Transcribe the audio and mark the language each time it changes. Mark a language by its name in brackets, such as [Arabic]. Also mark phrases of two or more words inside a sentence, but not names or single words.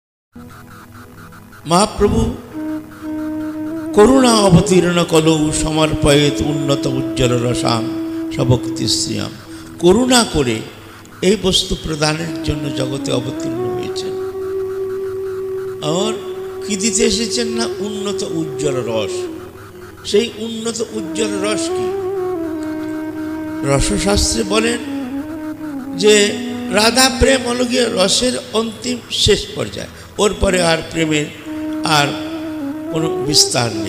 [Sanskrit] महाप्रभु करुणा अवतीर्ण कलौ समर्पयेत उन्नत उज्ज्वल रसाम सबक्ति श्रियाम। [Bangla] করুণা করে এই বস্তু প্রদানের জন্য জগতে অবতীর্ণ হয়েছেন। আর কি দিতে এসেছেন না উন্নত উজ্জ্বল রস। সেই উন্নত উজ্জ্বল রস কি? রসশাস্ত্রে বলেন যে রাধা প্রেম হল গিয়ে রসের অন্তিম শেষ পর্যায়ে, ওর পরে আর প্রেমের আর কোনো বিস্তার নেই।